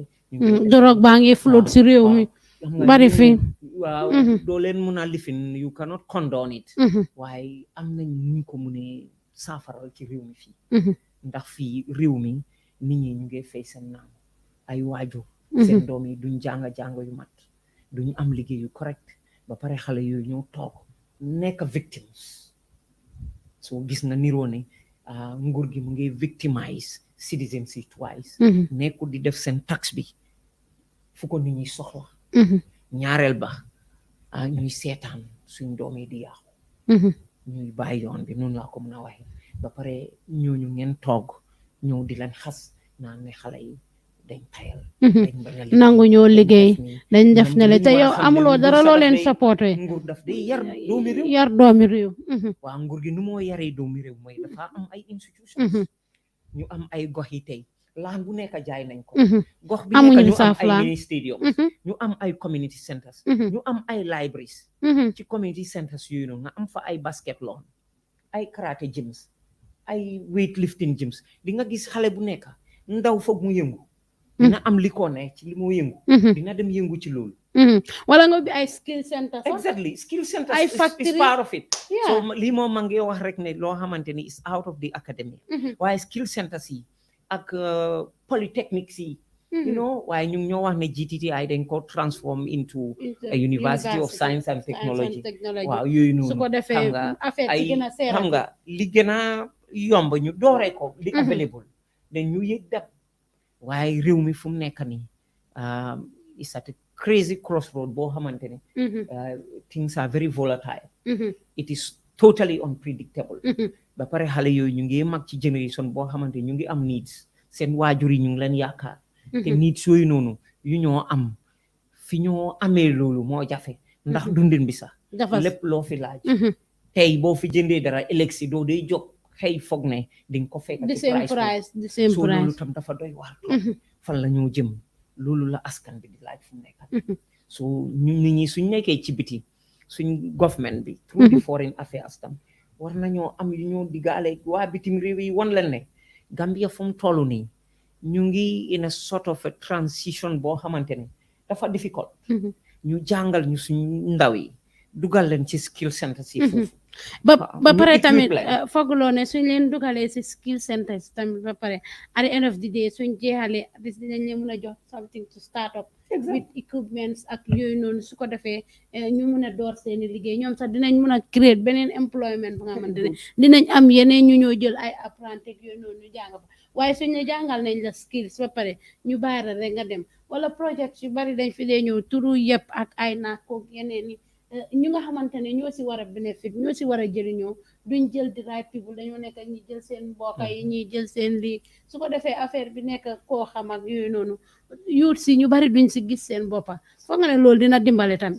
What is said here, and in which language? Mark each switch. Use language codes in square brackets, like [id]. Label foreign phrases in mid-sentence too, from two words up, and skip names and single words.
[wo] drogue baa ngi flotte si réew mi bari fi waaw doo leen mun a lifin [en] you cannot condone it [wo] waaye am nañ ñu ko mu ne saafaral ci réew mi fii ndax fii réew mi nit ñi ñu ngi fay seen naam ay waajur seen doom yi duñ jàng yu mat duñ am liggéey yu correct ba pare xale yooyu ñëw toog nekk victims so gis nga niroo ne nguur gi mu ngi [en] victimize citizens [wo] yi twice nekkul di def seen tax bi fu ko nit ñi soxla ñaareel ba ñuy seetaan suñ doom yi di yàqu ñuy bàyyi yoon bi noonu laa ko mën a waxee ba pare ñooñu ngeen toog ñëw di leen xas naan ne xale yi dañ tayal nangu ñoo liggéey dañ def ne le te yow amuloo dara loo leen supporté nguur daf day yar doomi réew yar doomi réew waaw nguur gi nu moo yaree doomi réew mooy dafa am ay institutions ñu am ay gox yi tey laan bu nekk jaay nañ ko gox bi nekk ñu am ay [en] mini stadiums [wo] ñu am ay [en] community centers [wo] ñu am ay libraries ci [en] community centers [wo] yooyu noonu nga am fa ay [en] basket lawn [wo] ay [en] karate gyms [wo] ay [en] weightlifting gyms [wo] di nga gis xale bu nekk ndaw foog mu yëngu dina am li ko ne ci li moo yëngu dina dem yëngu ci loolu wala nga bi ay [en] skill centers exactly skill centers [wo] ay is factory part of it so lii moom ma ngi wax rek ne loo xamante ni [en] is out of the academy [wo] waaye [en] skill centers [wo] yi ak polytechnics yi [en] you know [wo] waaye ñu ngi ñoo wax ne GTTI dañ ko [en] transform into a University of Science and Technology [wo] waaw yooyu noonu su ko defee affaire ci gën a seer xam nga li gën a yomb ñu dooree ko li available dañ ñu yëg dab waaye réew mi fu mu nekk nii [en] is at a crazy crossroad [wo] boo xamante ne [en] things are very volatile it is totally unpredictable [wo] ba pare xale yooyu ñu ngi mag ci génération boo xamante ñu ngi am needs seen waajur yi ñu ngi leen yaakaar te needs yooyu noonu yu ñoo am fi ñoo amee loolu moo jafe ndax dundin bi sax lépp loo fi laaj tey boo fi jëndee dara ëllëg si doo day jóg xëy foog ne di nga ko fekk ci price so loolu tam dafa doy waar fan la ñoo jëm loolu la askan bi di laaj fu mu nekk so nit ñi suñ nekkee ci biti suñ government bi through the [en] foreign affairs [wo] tam war nañoo am yu ñoo diggaale waa bitim réew yi wan leen ne Gambia fu mu toll nii ñu ngi [en] in a sort of a transition [wo] boo xamante ne dafa difficult ñu jàngal ñu suñ ndaw yi dugal leen ci [en] skill center [wo] si foofu ba ñu pare equip tamit leen. fooguloo ne suñ leen dugalee si [en] skill centers [wo] tamit ba pare [en] at the end of the day [wo] suñ jeexalee [en] at least [wo] dinañ leen mën a jox [en] something to start up with equipments [wo] ak yooyu noonu su ko defee ñu mën a door seeni liggéey ñoom sax dinañ mën a créer beneen employment ba nga xamante ne dinañ am yeneen ñu ñoo jël ay apprenti yooyu noonu ñu jàng fa waaye suñ ne jàngal nañ la skills ba pare ñu bàyyi la rek nga dem wala project yu bari dañ fi dee ñëw turu yëpp ak ay naakoog yeneen yi ñu nga xamante ne ñoo si war a bénéfice ñoo si war a jëriñoo duñ jël di [en] right people [wo] dañoo nekk ñi jël seen mbokk yi ñuy jël seen lii su ko defee affaire bi nekk koo xam ak yooyu noonu yuut si ñu bari duñ si gis seen boppa foog nga ne loolu dina dimbale tamit